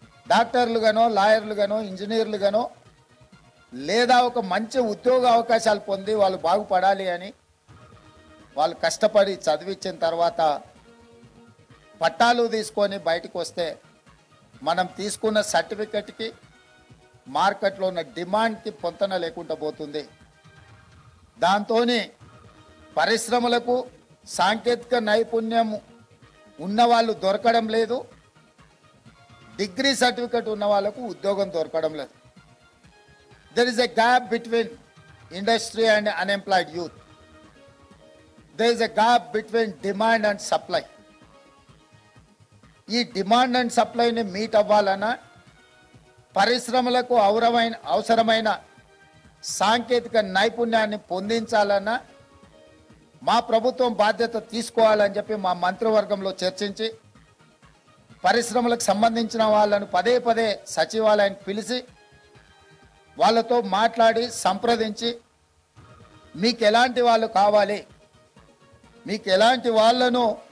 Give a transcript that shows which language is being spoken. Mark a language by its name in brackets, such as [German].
[Telugu] డాక్టర్లుగానో, లాయర్లుగానో, ఇంజనీర్లుగానో, లేదా ఒక మంచి ఉద్యోగ అవకాశాలు పొంది వాళ్ళు బాగుపడాలి అని వాళ్ళు కష్టపడి చదివించిన తర్వాత పట్టాలు తీసుకొని బయటకు వస్తే మనం తీసుకున్న సర్టిఫికెట్కి మార్కెట్లో ఉన్న డిమాండ్కి పొంతన లేకుండా పోతుంది. దాంతో పరిశ్రమలకు సాంకేతిక నైపుణ్యం ఉన్నవాళ్ళు దొరకడం లేదు, డిగ్రీ సర్టిఫికెట్ ఉన్న వాళ్ళకు ఉద్యోగం దొరకడం లేదు. [English] There is a gap between industry and unemployed youth. There is a gap between demand and supply. [Telugu] ఈ డిమాండ్ అండ్ సప్లైని మీట్ అవ్వాలన్నా, పరిశ్రమలకు అవసరమైన సాంకేతిక నైపుణ్యాన్ని పొందించాలన్నా మా ప్రభుత్వం బాధ్యత తీసుకోవాలని చెప్పి మా మంత్రివర్గంలో చర్చించి పరిశ్రమలకు సంబంధించిన వాళ్ళను పదే పదే సచివాలయానికి పిలిచి వాళ్ళతో మాట్లాడి సంప్రదించి మీకు ఎలాంటి వాళ్ళు కావాలి, మీకు ఎలాంటి వాళ్ళను